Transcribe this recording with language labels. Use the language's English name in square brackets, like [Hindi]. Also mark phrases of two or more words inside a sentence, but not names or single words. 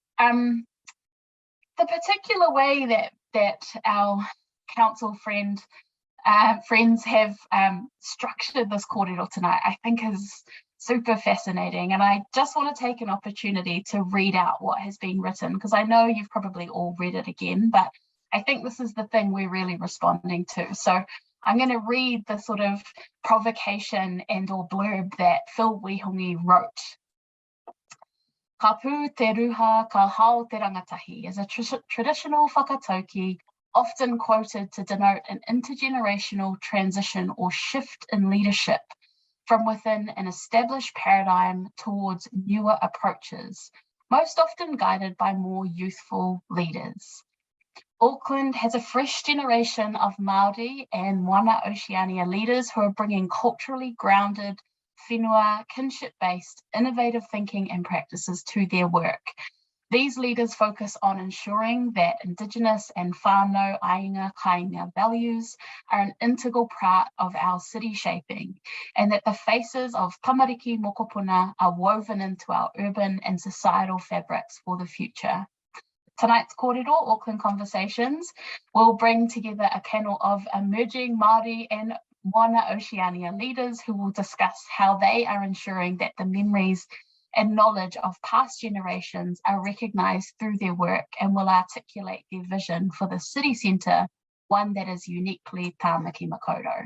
[English] The particular way that our council friends have structured this kōrero tonight, I think is super fascinating, and I just want to take an opportunity to read out what has been written, because I know you've probably all read it again, but I think this is the thing we're really responding to. So I'm going to read the sort of provocation and or blurb that Phil Wihongi wrote. [Māori] Ka pū te ruha ka Hao Te Rangatahi [English] is a traditional whakatauki often quoted to denote an intergenerational transition or shift in leadership from within an established paradigm towards newer approaches, most often guided by more youthful leaders. Auckland has a fresh generation of Māori and Moana Oceania leaders who are bringing culturally grounded, whenua, kinship-based, innovative thinking and practices to their work. These leaders focus on ensuring that Indigenous and [Māori] whānau ainga kainga [English] values are an integral part of our city shaping, and that the faces of [Māori] tamariki mokopuna [English] are woven into our urban and societal fabrics for the future. Tonight's kōrero, Auckland Conversations, will bring together a panel of emerging Māori and Moana Oceania leaders who will discuss how they are ensuring that the memories and knowledge of past generations are recognised through their work and will articulate their vision for the city centre, one that is uniquely Tāmaki Makaurau.